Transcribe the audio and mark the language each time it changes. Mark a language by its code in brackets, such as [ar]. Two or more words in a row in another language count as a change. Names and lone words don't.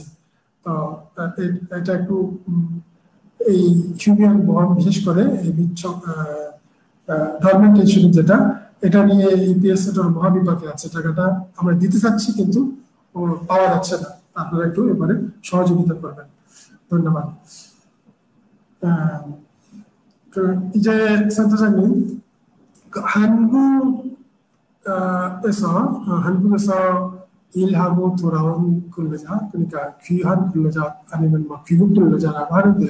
[bn] তো এটা একটু এই [en] human bond, [bn] বিশেষ করে এই [en] government insurance [bn] যেটা, এটা নিয়ে ইপিএস মহাবিভাগে আছে। টাকাটা আমরা দিতে চাচ্ছি কিন্তু পাওয়া যাচ্ছে না। আপনারা একটু এবারে সহযোগিতা করবেন। ধন্যবাদ। [ko] 이제 센터장님, 한국에서 일하고 돌아온 근로자, 그러니까 귀한 근로자 아니면 뭐 귀국 근로자라고 하는데요.